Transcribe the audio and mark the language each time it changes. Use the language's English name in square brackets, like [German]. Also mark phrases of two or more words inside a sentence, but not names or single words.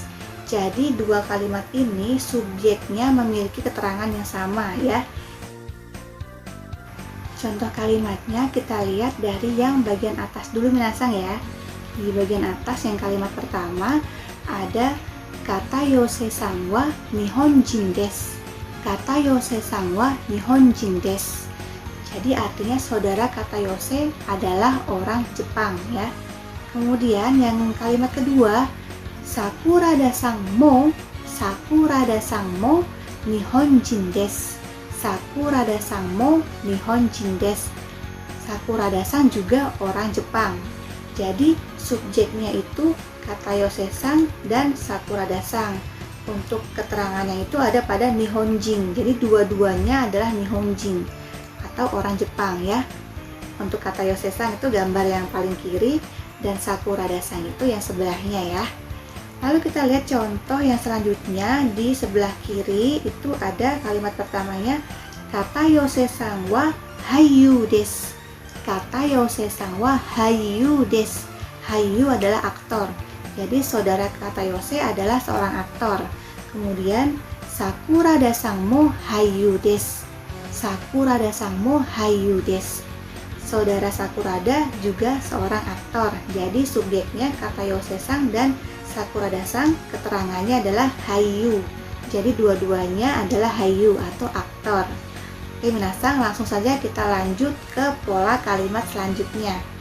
[Indonesian] Jadi dua kalimat ini subjeknya memiliki keterangan yang sama ya. Contoh kalimatnya kita lihat dari yang bagian atas dulu minasang ya. Di bagian atas yang kalimat pertama ada kata [Japanese] ヨセさんは日本人です. Kata ヨセさんは日本人です. [Indonesian] Jadi artinya saudara kata Yose adalah orang Jepang ya. Kemudian yang kalimat kedua, [Japanese] 桜田さんも日本人です. 桜田さんも日本人です. [Indonesian] Sakurada-san juga orang Jepang. Jadi subjeknya itu kata Yose-san dan Sakurada-san. Untuk keterangannya itu ada pada nihonjin. Jadi dua-duanya adalah nihonjin atau orang Jepang ya. Untuk kata Yose-san itu gambar yang paling kiri dan Sakurada-san itu yang sebelahnya ya. Lalu kita lihat contoh yang selanjutnya di sebelah kiri itu ada kalimat pertamanya kata [Japanese] ヨセさんは俳優です. Kata ヨセさんは俳優です. [Indonesian] Haiyu adalah aktor. Jadi saudara kata Yose adalah seorang aktor. [Japanese] Kemudian 桜田さんも俳優です. 桜田さんも俳優です. [Indonesian] Saudara Sakurada juga seorang aktor. Jadi subjeknya kata Yose-san dan Sakurada-san, keterangannya adalah haiyu. Jadi dua-duanya adalah haiyu atau aktor. Oke minasang, langsung saja kita lanjut ke pola kalimat selanjutnya.